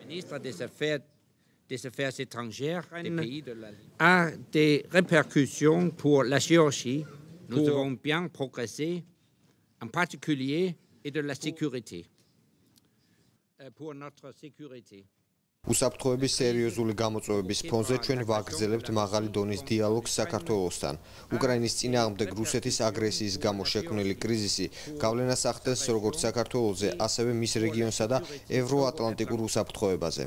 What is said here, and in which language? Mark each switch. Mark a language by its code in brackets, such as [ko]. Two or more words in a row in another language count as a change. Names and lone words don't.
[fr] ministre des Affaires étrangères des pays de la Ligue a des répercussions pour la Géorgie. Nous avons bien progressé, en particulier, et de la sécurité. Pour notre sécurité. [ka] უსაფრთხოების სერიოზული გამოწვევების ფონზე ჩვენ ვაგრძელებთ მაღალი დონის დიალოგს საქართველოსთან. უკრაინის წინააღმდეგ რუსეთის აგრესიის გამო შექმნილი კრიზისი გავლენას ახდენს როგორც საქართველოზე, ასევე მის რეგიონსა და ევროატლანტიკურ უსაფრთხოებაზე.